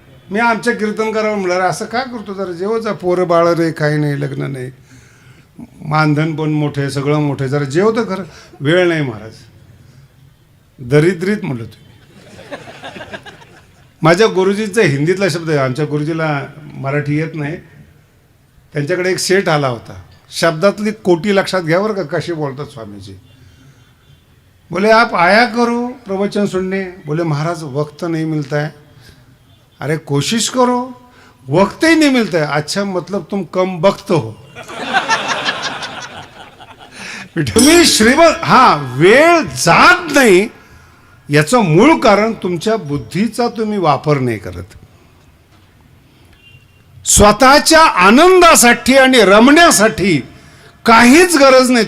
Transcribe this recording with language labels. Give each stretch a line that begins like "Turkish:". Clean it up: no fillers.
Marathi: मी आमच्या कीर्तनकारावर म्हणणार असं काय करतो, जरा जेवचा, पोरं बाळ रे, काही नाही, लग्न नाही, मानधन पण मोठे, सगळं मोठे, जरा जेवतं खरं. वेळ नाही महाराज. दरिद्रीत म्हणलं तुम्ही. माझ्या गुरुजीचा हिंदीतला शब्द आहे, आमच्या गुरुजीला मराठी येत नाही. त्यांच्याकडे एक सेठ आला होता. शब्दातली कोटी लक्षात घ्या बरं का कशी बोलतात स्वामीजी.
Hindi: बोले आप आया करो प्रवचन सुनने. बोले महाराज वक्त नहीं मिलता है. अरे कोशिश करो, वक्त ही नहीं मिलता है. अच्छा मतलब तुम कम वक्त हो.
Marathi: तुम्ही श्रीमंत, हा वेळ जात नाही याचं मूळ कारण तुमच्या बुद्धीचा तुम्ही वापर नाही करत. स्वतःच्या आनंदासाठी आणि रमण्यासाठी काहीच गरज नाही.